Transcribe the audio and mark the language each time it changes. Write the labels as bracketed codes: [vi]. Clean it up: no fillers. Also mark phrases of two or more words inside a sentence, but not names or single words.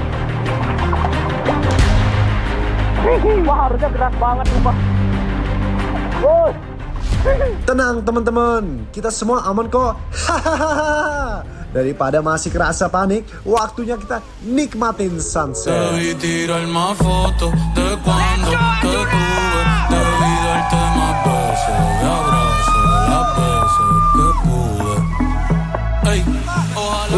[id] Wah, harusnya keras banget sumpah. Woi. Tenang teman-teman, kita semua aman kok. Hahaha. Daripada masih kerasa panik, waktunya kita nikmatin sunset. [es] Debí tirar más fotos de cuando te tuve. Debí darte más besos y abrazos las veces que pude. Ey, ojalá.